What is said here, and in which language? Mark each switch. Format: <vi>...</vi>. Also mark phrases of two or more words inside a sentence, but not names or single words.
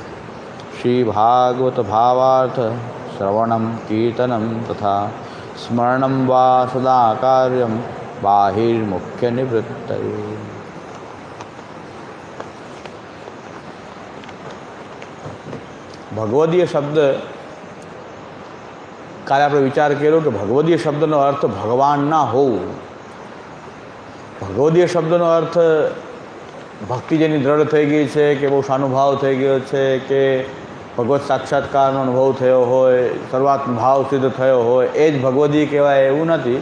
<sa>श्री भागवत भावार्थ श्रवणं कीर्तनं तथा स्मरणं वा सदा कार्यं बाहिर्मुख्य निवृत्तये.</sa> <gu>ભગવદીય શબ્દ કાલે આપણે વિચાર કર્યો કે ભગવદીય શબ્દનો અર્થ ભગવાન ના હોવું. ભગવદીય શબ્દનો અર્થ ભક્તિ જેની દ્રઢ થઈ ગઈ છે કે બહુ સાનુભાવ થઈ ગયો છે કે ભગવત સાક્ષાત્કારનો અનુભવ થયો હોય, સર્વાત્મ ભાવ સિદ્ધ થયો હોય એ જ ભગવદીય કહેવાય એવું નથી.</gu>